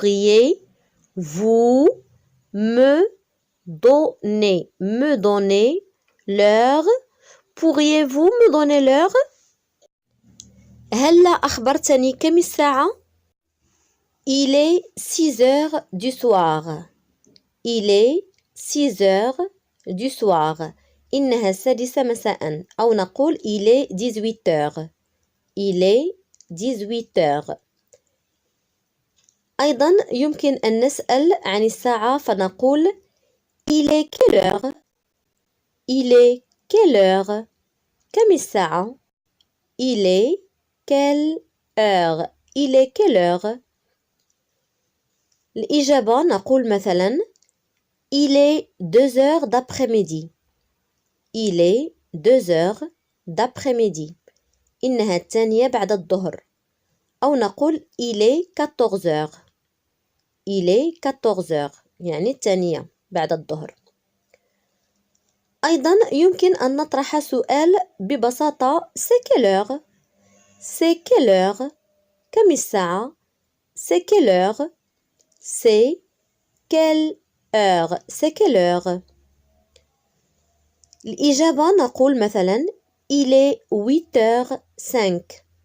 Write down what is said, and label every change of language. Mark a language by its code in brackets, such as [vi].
[fr] Pourriez-vous me donner l'heure? Pourriez-vous me donner l'heure? [ar] هلا أخبرتني كم الساعة؟ [fr] Il est 6h du soir. Il est 6h du soir. [ar] إنها 6 مساء، أو نقول [fr] il est 18h. Il est 18h. [ar] أيضا يمكن أن نسأل عن الساعة فنقول [fr] il est quelle heure? Il est quelle heure? [ar] كم الساعة؟ [fr] Il est quelle heure? Il est quelle heure? [ar] الإجابة نقول مثلا [fr] il est 2h d'après-midi. Il est 2h d'après-midi. [ar] إنها الثانية بعد الظهر. أو نقول [fr] il est 14h. Il est 14h [ar] يعني الثانية بعد الظهر. أيضا يمكن أن نطرح سؤال ببساطة [fr] c'est quelle heure? C'est quelle heure? [ar] كم الساعة؟ [fr] C'est quelle heure? C'est quelle heure? C'est quelle heure? [ar] الإجابة نقول مثلا [fr] il est 8h05.